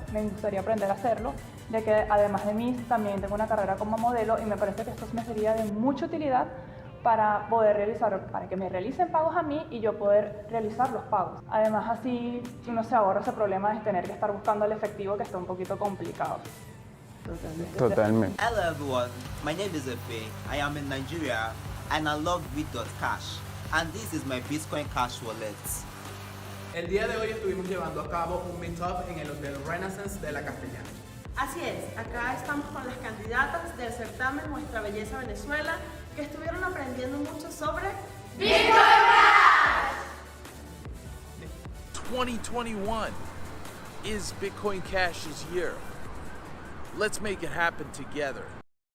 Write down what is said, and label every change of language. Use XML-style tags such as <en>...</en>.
<es>Me gustaría aprender a hacerlo, ya que además de mí también tengo una carrera como modelo y me parece que esto me sería de mucha utilidad para poder para que me realicen pagos a mí y yo poder realizar los pagos. Además, así uno se ahorra ese problema de tener que estar buscando el efectivo, que está un poquito complicado. Totalmente.</es> <en>Hello everyone, my name is Efe. I am in Nigeria and I love Read.cash. and this is my Bitcoin Cash wallet.</en> <es>El día de hoy estuvimos llevando a cabo un meetup en el Hotel Renaissance de la Castellana. Así es, acá estamos con las candidatas del certamen Nuestra Belleza Venezuela, que estuvieron aprendiendo mucho sobre Bitcoin Cash.</es> <en>2021 is Bitcoin Cash's year. Let's make it happen together.</en>